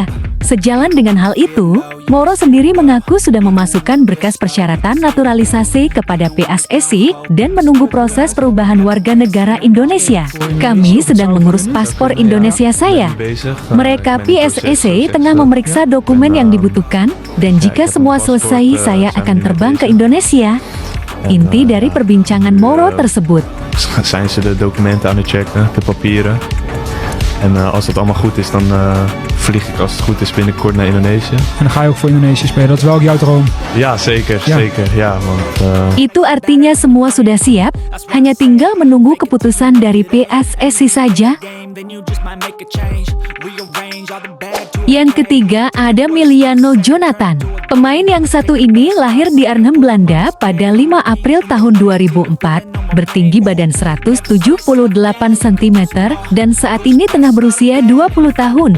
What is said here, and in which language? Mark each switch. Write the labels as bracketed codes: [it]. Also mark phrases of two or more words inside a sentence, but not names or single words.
[id] Sejalan dengan hal itu, Mauro sendiri mengaku sudah memasukkan berkas persyaratan naturalisasi kepada PSSI dan menunggu proses perubahan warga negara Indonesia. Kami sedang mengurus paspor Indonesia saya. Mereka PSSI tengah memeriksa dokumen yang dibutuhkan, dan jika semua selesai saya akan terbang ke Indonesia. Inti dari perbincangan Mauro tersebut. [nl] Zijn ze de documenten aan het checken, de papieren. En als het allemaal goed is, dan vlieg ik als het goed is binnenkort naar Indonesië. En dan ga je ook voor Indonesië spelen, dat is wel ook jouw droom. Ja, zeker, Ja. zeker. Ja, want [id] Itu artinya semua sudah siap, hanya tinggal menunggu keputusan dari PSSI saja. Yang ketiga ada Miliano Jonathan. Pemain yang satu ini lahir di Arnhem, Belanda pada 5 April tahun 2004, bertinggi badan 178 cm, dan saat ini tengah berusia 20 tahun.